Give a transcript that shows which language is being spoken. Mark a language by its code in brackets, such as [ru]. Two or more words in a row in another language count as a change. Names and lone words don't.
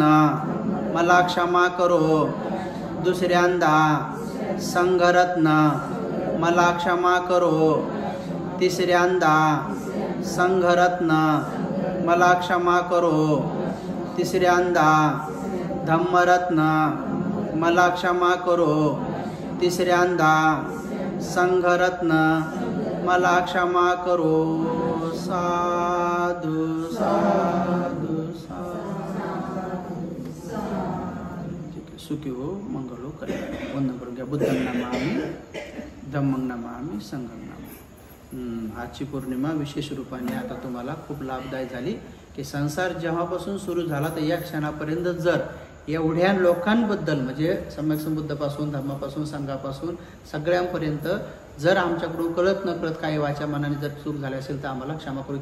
[mr] मला क्षमा करो, दुसऱ्यांदा संघरत्न मला क्षमा करो, तिसऱ्यांदा संघरत्न मला क्षमा करो, तिसऱ्यांदा धम्मरत्न मला क्षमा करो, तिसऱ्यांदा संघरत्न मला क्षमा करो। [pi] साधु साधु साधु। [mr] सुखी हो, मंगल हो, कल्याण. वंदन करून घ्या. [pi] बुद्धं नमामि, धम्मं नमामि, संघं नमामि. [mr] आजची पौर्णिमा विशेष रूपाने आता तुम्हाला खूप लाभदायी झाली की संसार जेव्हापासून सुरू झाला तर या क्षणापर्यंत जर एवढ्या लोकांबद्दल म्हणजे सम्यक संबुद्धापासून, धर्मापासून, संघापासून सगळ्यांपर्यंत जर आमच्याकडून कळत न कळत काही वाचा मनाने जर चूक झाली असेल तर आम्हाला क्षमा करू.